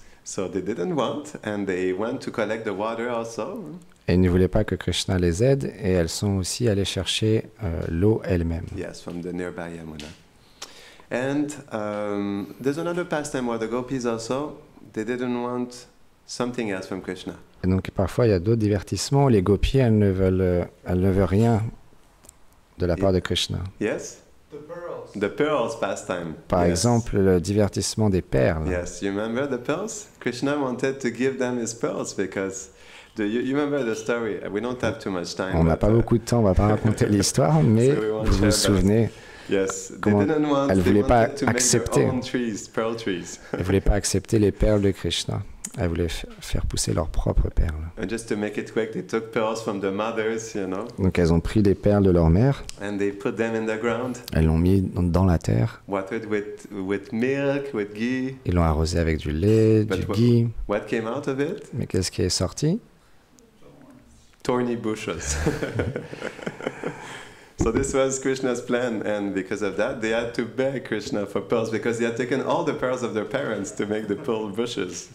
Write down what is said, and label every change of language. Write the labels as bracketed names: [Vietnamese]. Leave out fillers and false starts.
[English] So they didn't want, and they went to collect the water also. [French] Et ils ne voulaient pas que Krishna les aide, et elles sont aussi allées chercher l'eau elles-mêmes. [English] Yes, from the nearby Yamuna. And there's another pastime where the gopis also, they didn't want something else from Krishna. [French] Et donc parfois il y a d'autres divertissements, les gopis elles ne veulent rien de la part de Krishna. [English] Yes? The pearls pastime. [French] Par exemple, le divertissement des perles. [English] Yes, you remember the pearls? Krishna wanted to give them his pearls because you remember the story. We don't have too much time. [French] On n'a pas beaucoup de temps, on va pas raconter l'histoire, mais vous vous souvenez. [English] Yes, [French] elle ne voulait pas accepter. Elle voulait pas accepter les perles de Krishna. Elle voulait faire pousser leurs propres perles. [English] And just to make it quick, they took pearls from the mothers, you know. [French] Donc elles ont pris les perles de leur mère. [English] And they put them in the ground. [French] Elles l'ont mis dans la terre. [English] Watered with milk, with ghee. [French] Ils l'ont arrosé avec du lait, du ghee. [English] What came out of it? [French] Mais qu'est-ce qui est sorti? [English] Thorny bushes. So this was Krishna's plan, and because of that, they had to beg Krishna for pearls because he had taken all the pearls of their parents to make the pearl bushes.